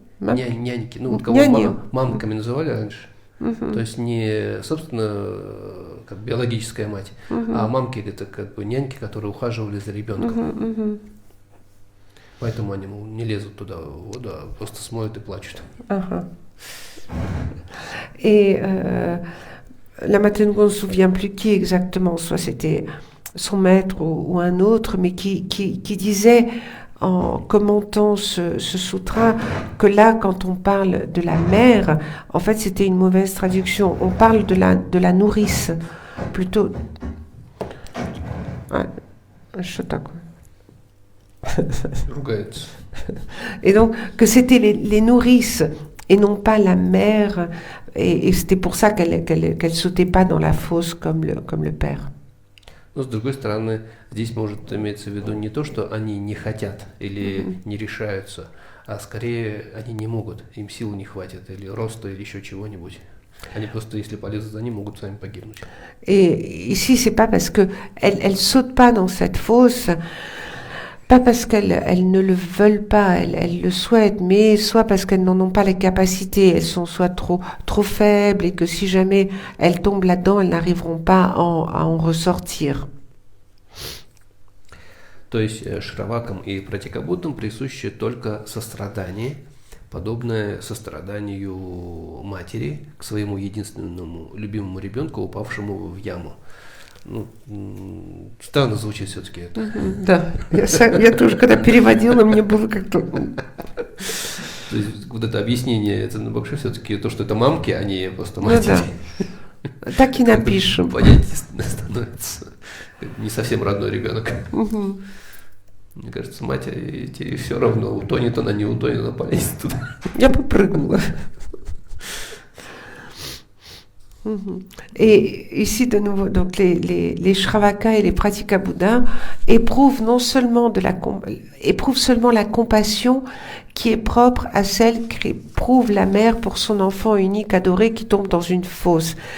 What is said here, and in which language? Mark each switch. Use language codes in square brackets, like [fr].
[ru] Няньки, ну вот кого мамками называли раньше. То есть не, собственно, как биологическая мать, а мамки это как бы няньки, которые ухаживали за ребенком. Поэтому они, мол, не lèzent туда в воду, а просто смоют и плачут. [fr] Et la Matengo ne se souvient plus qui exactement, soit c'était son maître ou un autre, mais qui disait en commentant ce sutra que là, quand on parle de la mère, en fait c'était une mauvaise traduction. On parle de la nourrice, plutôt. Ouais, je t'accorde. Et donc que c'était les nourrices et non pas la mère, et c'était pour ça qu'elle sautait pas dans la fosse comme le père. [ru] Но с другой стороны, здесь может иметься в виду не то, что они не хотят или не решаются, а скорее они не могут, им сил не хватит, или роста, или еще чего-нибудь. Они просто, если полезут за ним, могут сами погибнуть. Et ici, c'est pas parce que elle saute pas dans cette fosse. Pas parce qu'elles ne le veulent pas, elles le souhaitent, mais soit parce qu'elles n'en ont pas les capacités, elles sont soit trop faibles et que si jamais elles tombent là-dedans, elles n'arriveront pas à en ressortir. То есть Шравакам и Пратикабуддам присуще только сострадание, подобное состраданию матери к своему единственному любимому ребенку, упавшему в яму. Ну, странно звучит все-таки это. Да, я тоже, когда переводила, мне было как-то... То есть вот это объяснение Центральной Бакши все-таки то, что это мамки, а не просто Ну матери. да. Так и напишем. Понятие становится не совсем родной ребенок. Мгм. Мне кажется, матери тебе все равно, утонет она, не утонет, она полезет туда. Я попрыгнула. Mhm. [fr] Et ici, de nouveau, donc les Shravaka et les Pratyeka-Buddha éprouvent non seulement éprouvent seulement la compassion qui est propre à celle qu'éprouve la mère pour son enfant unique adoré qui tombe dans une fosse.